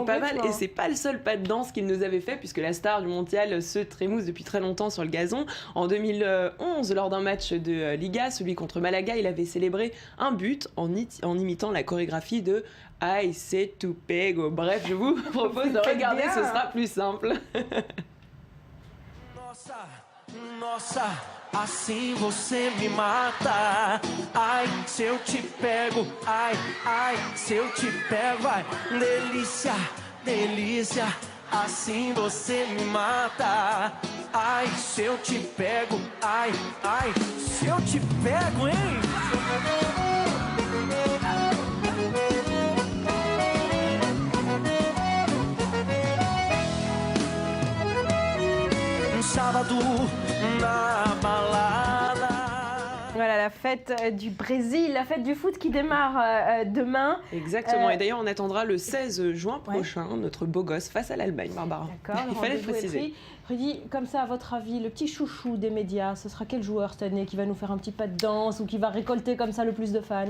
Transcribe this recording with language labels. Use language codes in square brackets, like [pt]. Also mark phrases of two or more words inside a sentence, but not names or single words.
[fr] c'est pas mal et c'est pas le seul pas de danse qu'il nous avait fait puisque la star du mondial se trémousse depuis très longtemps sur le gazon. En 2011, lors d'un match de Liga, celui contre Malaga, il avait célébré un but en imitant la chorégraphie de Ai Se Tu Pego. Bref, je vous propose de regarder, ce sera plus simple. [pt] Nossa, assim você me mata. Ai, se eu te pego, ai, ai, se eu te pego, ai, delícia, delícia, assim você me mata. Ai, se eu te pego, ai, ai, se eu te pego, hein? Sábado na balada. [fr] Voilà la fête du Brésil, la fête du foot qui démarre demain. Exactement, et d'ailleurs on attendra le 16 juin prochain notre beau gosse face à l'Allemagne, Barbara. D'accord, il fallait le préciser. Rudy, comme ça, à votre avis, le petit chouchou des médias, ce sera quel joueur cette année qui va nous faire un petit pas de danse ou qui va récolter comme ça le plus de fans?